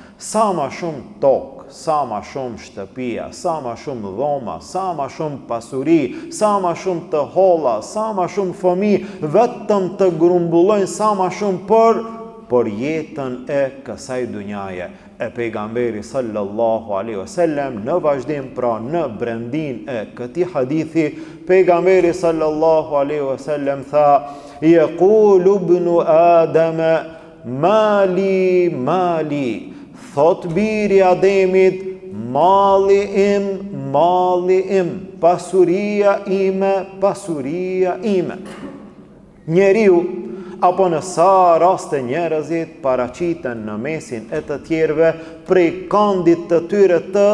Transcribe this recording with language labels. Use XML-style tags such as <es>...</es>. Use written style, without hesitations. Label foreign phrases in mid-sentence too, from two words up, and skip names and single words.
<sq>Sa ma shumë tokë, sa ma shumë shtëpia, sa ma shumë dhoma, sa ma shumë pasuri, sa ma shumë të holla, sa ma shumë fëmijë, vetëm të grumbullojnë sa ma shumë për jetën e kësaj dunjaje. E pejgamberi</sq> <ar>صلى الله عليه وسلم</ar> <sq>në vazhdim, pra në brendin e këtij hadithi, pejgamberi</sq> <ar>صلى الله عليه وسلم</ar> <sq>tha:</sq> <ar>"يقول ابن آدم مالي مالي."</ar> <sq>Thot biri Ademit, malli im, pasuria ime. Njeriu, apo në sa raste njerëzit paraqiten në mesin e të tjerëve prej këndit të tyre</sq>